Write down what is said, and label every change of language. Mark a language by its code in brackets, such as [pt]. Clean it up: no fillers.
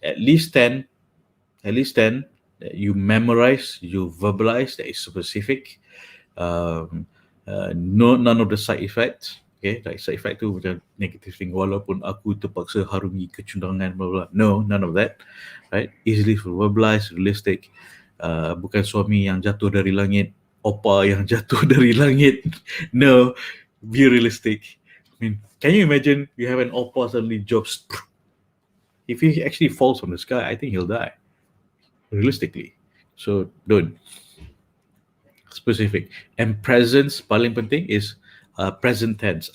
[en] At least 10 that you memorize, you verbalize, that is specific. None of the side effects. Okay, like side effect [ms] tu macam [en] negative thing, [ms] walaupun aku terpaksa harungi kecundangan, [en] blah, blah. No, none of that. Right? Easily verbalized, realistic. [ms] Bukan suami yang jatuh dari langit, opa yang jatuh dari langit. [en] No, be realistic. I mean, can you imagine you have an opa suddenly drops? If he actually falls from the sky, I think he'll die. Realistically. So, don't. Specific. And presence, [ms] paling penting [en] is present tense.